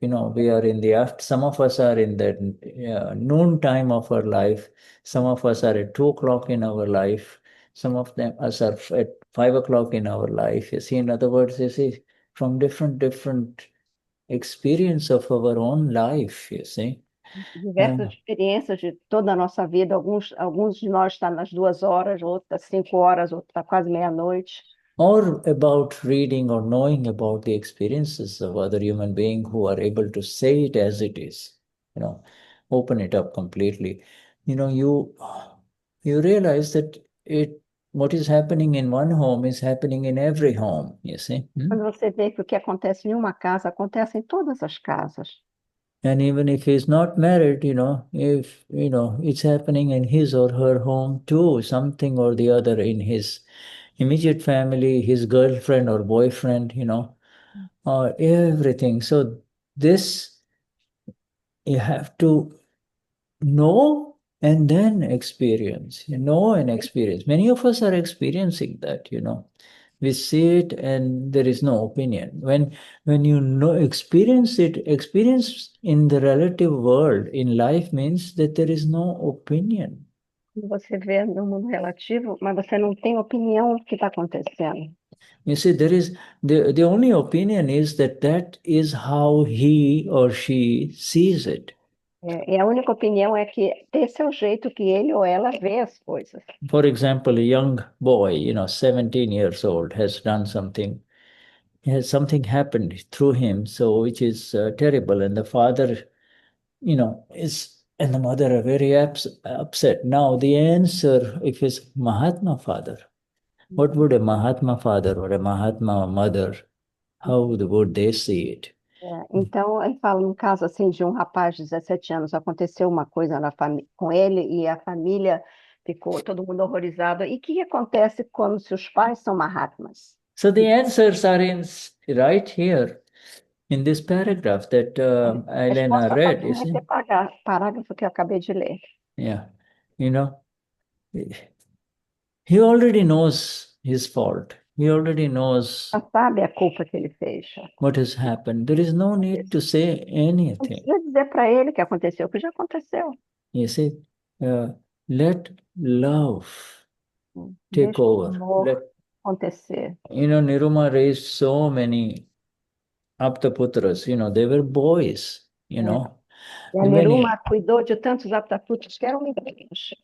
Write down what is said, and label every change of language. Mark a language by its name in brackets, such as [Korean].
[English] You know, we are in the some of us are in the noon time of our life. Some of us are at 2 o'clock in our life. Some of us are at 5 o'clock in our life. You see, in other words, you see, from different experience of our own life, you see. [Portuguese] Diversas experiências de toda a nossa vida. Alguns de nós estão nas 2 horas, outros às 5 horas, outros está quase meia-noite. [English] Or about reading or knowing about the experiences of other human beings who are able to say it as it is, you know, open it up completely. You know, you realize that what is happening in one home is happening in every home, you see. [Portuguese] Quando você vê que o que acontece em uma casa acontece em todas as casas. [English] And even if he's not married, you know, if, you know, it's happening in his or her home too, something or the other in his immediate family, his girlfriend or boyfriend, you know, or everything. So this, you have to know and then experience, and experience. Many of us are experiencing that, you know. We see it and there is no opinion. When you know, experience in the relative world, in life, means that there is no opinion. [Portuguese] Você vê no mundo relativo, mas você não tem opinião do que está acontecendo. [English] You see, there is the only opinion is that is how he or she sees it. [Portuguese] E a única opinião é que esse é o jeito que ele ou ela vê as coisas. [English] For example, a young boy, you know, 17 years old, has done something. Has something happened through him, so which is terrible, and the father, you know, and the mother are very upset. Now, the answer, if it's Mahatma father, what would a Mahatma father or a Mahatma mother, how would they see it? [Portuguese] Então, ele fala um caso assim de um rapaz de 17 anos, aconteceu uma coisa com ele e a família ficou todo mundo horrorizado. E o que acontece quando seus pais são Mahatmas? [English] So the answers are right here in this paragraph that Helena read. You see? [Portuguese] Parágrafo que eu acabei de ler. [English] Yeah, you know, he already knows his fault. He already knows [Portuguese] sabe a culpa que ele fez. [English] What has happened. There is no need to say anything. [Portuguese] Não precisa dizer para ele que aconteceu, o que já aconteceu. [English] You see, let love take over. [Portuguese] Acontecer. [English] You know, Niruma raised so many aptaputras, they were boys, [Portuguese] E a [English] And when [Portuguese] Neruma cuidou de tantos aptaputas que eram meninos.